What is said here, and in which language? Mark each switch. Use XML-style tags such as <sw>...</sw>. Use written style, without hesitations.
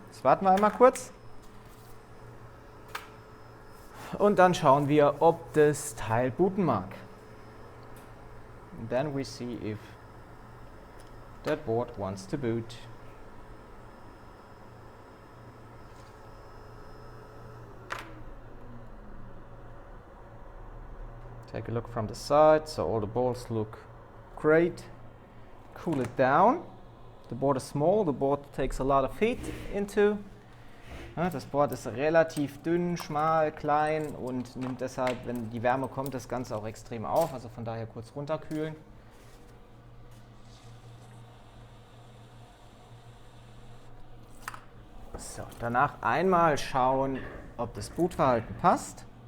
<de>Jetzt warten wir einmal kurz. Und dann schauen wir, ob das Teil booten mag.</de> <en>And then we see if that board wants to boot. Take a look from the side, so all the balls look great. Cool it down. The board is small, the board takes a lot of heat into.</en> <de>Ja, das Board ist relativ dünn, schmal, klein und nimmt deshalb, wenn die Wärme kommt, das Ganze auch extrem auf. Also von daher kurz runterkühlen. So, danach einmal schauen, ob das Bootverhalten passt.</de>